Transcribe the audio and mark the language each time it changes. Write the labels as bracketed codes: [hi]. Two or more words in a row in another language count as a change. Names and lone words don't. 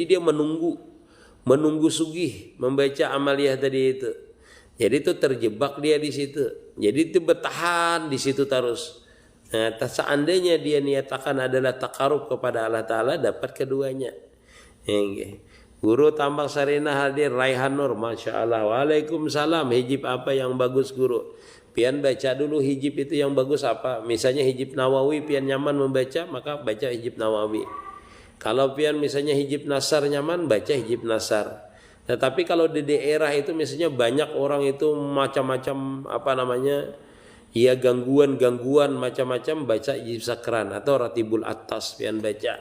[id] Jadi dia menunggu sugih membaca amaliyah tadi itu. Jadi itu terjebak dia di situ. Jadi itu bertahan di situ terus. Nah, seandainya dia niatakan adalah takarub kepada Allah Ta'ala, dapat keduanya. Guru Tambak Sarinah hadir, Raihan Nur, [ar] Masya Allah. Waalaikumsalam. [id] Hijib apa yang bagus guru? Pian baca dulu hijib itu yang bagus apa. Misalnya hijib Nawawi pian nyaman membaca, maka baca hijib Nawawi. Kalau pian misalnya hijib Nasar nyaman, baca hijib Nasar. Tetapi kalau di daerah itu misalnya banyak orang itu macam-macam ya gangguan macam-macam, baca hijib Sakran atau Ratibul Atas pian baca.